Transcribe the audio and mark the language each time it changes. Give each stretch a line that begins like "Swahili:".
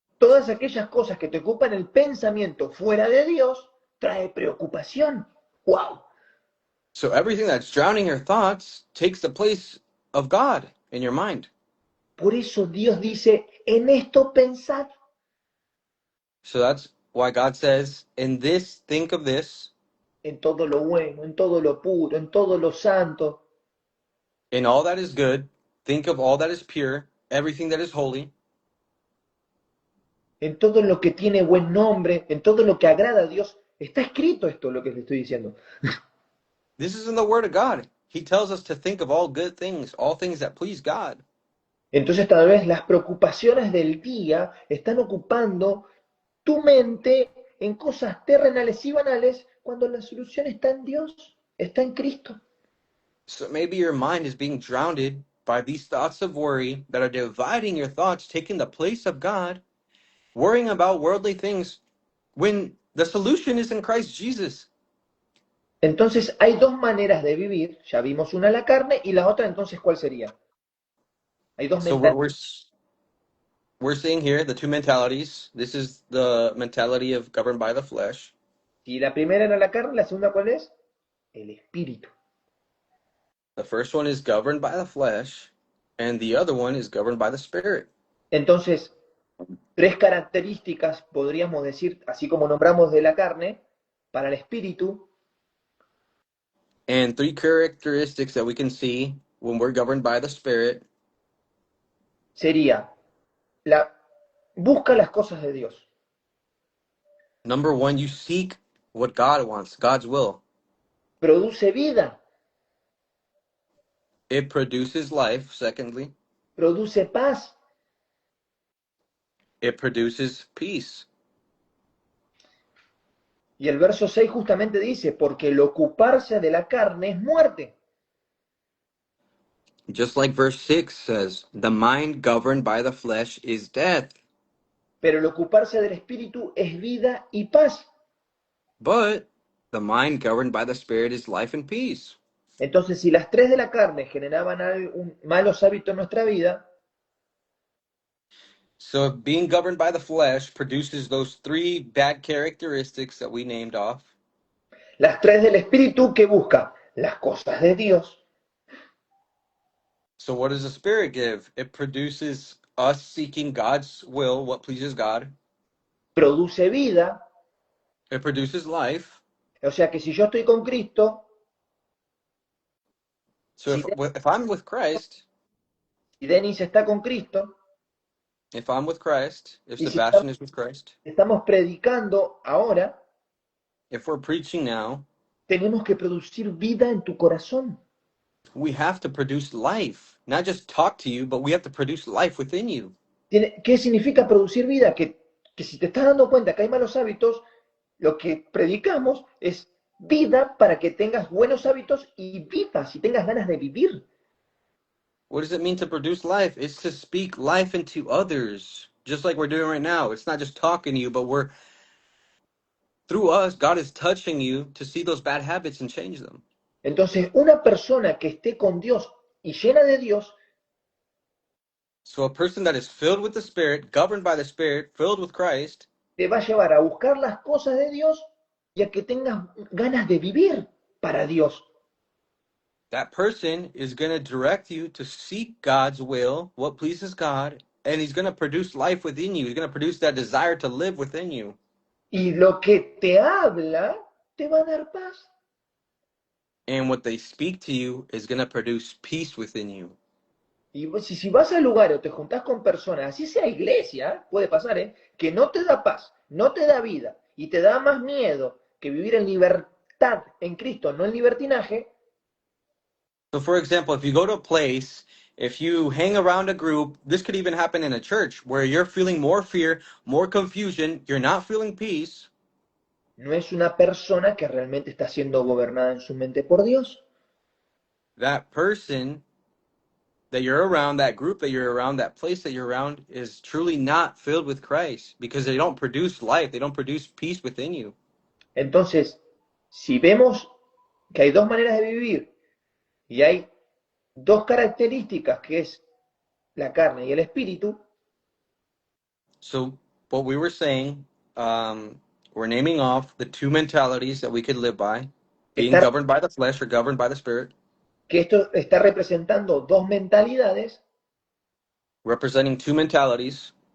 Spanish: todas aquellas cosas que te ocupan el pensamiento fuera de Dios, trae preocupación. ¡Wow!
English: So everything that's drowning your thoughts takes the place of God in your mind.
Spanish: Por eso Dios dice, en esto pensad.
English: So that's why God says, in this, think of this,
Spanish: En todo lo bueno, en todo lo puro, en todo lo santo.
English: in all that is good, think of all that is pure, everything that is holy,
Spanish: En todo lo que tiene buen nombre, en todo lo que agrada a Dios. Está escrito esto, lo que le estoy diciendo.
English: This is in the Word of God. He tells us to think of all good things, all things that please God.
Spanish: Entonces tal vez las preocupaciones del día están ocupando tu mente en cosas terrenales y banales cuando la solución está en Dios, está en Cristo.
English: So maybe your mind is being drowned by these thoughts of worry that are dividing your thoughts, taking the place of God, worrying about worldly things when the solution is in Christ Jesus.
Spanish: Entonces hay dos maneras de vivir, ya vimos una la carne y la otra entonces ¿cuál sería? Hay dos
English: So we're,
Spanish: mentalidades.
English: we're we're seeing here the two mentalities. This is the mentality of governed by the flesh.
Spanish: Si la primera era la carne, la segunda ¿cuál es? El espíritu.
English: The first one is governed by the flesh, and the other one is governed by the spirit.
Spanish: Entonces, tres características podríamos decir, así como nombramos de la carne, para el espíritu,
English: And three characteristics that we can see when we're governed by the spirit.
Spanish: sería, busca las cosas de Dios.
English: Number one, you seek what God wants, God's will.
Spanish: Produce vida,
English: It produces life. Secondly,
Spanish: produce paz.
English: it produces peace.
Spanish: Y el verso 6 justamente dice, porque el ocuparse de la carne es muerte.
English: Just like verse 6 says, the mind governed by the flesh is death,
Spanish: Pero el ocuparse del espíritu es vida y paz.
English: but the mind governed by the Spirit is life and peace.
Spanish: Entonces, si las tres de la carne generaban malos hábitos en nuestra vida,
English: So if being governed by the flesh produces those three bad characteristics that we named off,
Spanish: las tres del espíritu que busca las cosas de Dios,
English: so what does the Spirit give? It produces us seeking God's will, what pleases God.
Spanish: produce vida.
English: It produces life.
Spanish: O sea que si yo estoy con Cristo,
English: So
Spanish: si,
English: if I'm with Christ,
Spanish: si Denis está con Cristo,
English: if I'm with Christ, if
Spanish: y si
English: Sebastian is with Christ,
Spanish: estamos predicando ahora,
English: if we're preaching now,
Spanish: tenemos que producir vida en tu corazón.
English: we have to produce life. Not just talk to you, but we have to produce life within you.
Spanish: ¿Qué significa producir vida? Que si te estás dando cuenta que hay malos hábitos, lo que predicamos es vida para que tengas buenos hábitos y vivas y tengas ganas de vivir.
English: What does it mean to produce life? It's to speak life into others, just like we're doing right now. It's not just talking to you, but through us, God is touching you to see those bad habits and change them.
Spanish: Entonces, una persona que esté con Dios y llena de Dios,
English: So a person that is filled with the Spirit, governed by the Spirit, filled with Christ,
Spanish: te va a llevar a buscar las cosas de Dios y a que tengas ganas de vivir para Dios.
English: that person is going to direct you to seek God's will, what pleases God, and he's going to produce life within you. He's going to produce that desire to live within you.
Spanish: Y lo que te habla te va a dar paz.
English: And what they speak to you is going to produce peace within you.
Spanish: Y si vas al lugar o te juntás con personas, así sea iglesia, puede pasar, que no te da paz, no te da vida y te da más miedo que vivir en libertad en Cristo, no en libertinaje.
English: So, for example, if you go to a place, if you hang around a group, this could even happen in a church where you're feeling more fear, more confusion, you're not feeling peace.
Spanish: No es una persona que realmente está siendo gobernada en su mente por Dios.
English: That person that you're around, that group that you're around, that place that you're around is truly not filled with Christ because they don't produce life, they don't produce peace within you.
Spanish: Entonces, si vemos que hay dos maneras de vivir y hay dos características que es la carne y el espíritu.
English: So what we were saying, we're naming off the two mentalities that we could live by, being governed by the flesh or governed by the Spirit.
Spanish: Que esto está representando dos mentalidades.
English: Representing two mentalities.